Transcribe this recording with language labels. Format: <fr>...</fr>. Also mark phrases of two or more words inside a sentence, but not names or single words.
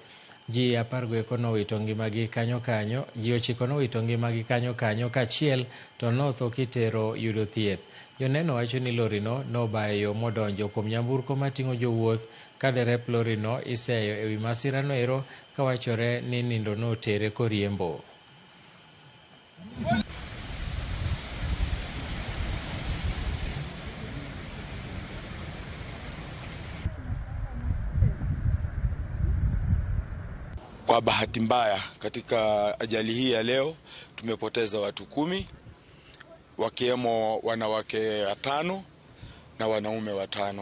<luo>Ji 10 nowito ngimagi kanyo. Ji 9 nowito ngimagi kanyo kachiel to notho kitero yudo thieth. Joneno wacho ni lorino nobayo yo modonjo kuom nyamburko mating'o jowuoth ka derep lorino iseyo ewi masirano ero kawachore ni nindo notere koriembo.</luo> <sw>Kwa bahati mbaya katika ajali hii ya leo tumepoteza watu 10, wakiwemo wanawake 5 na wanaume 5.</sw>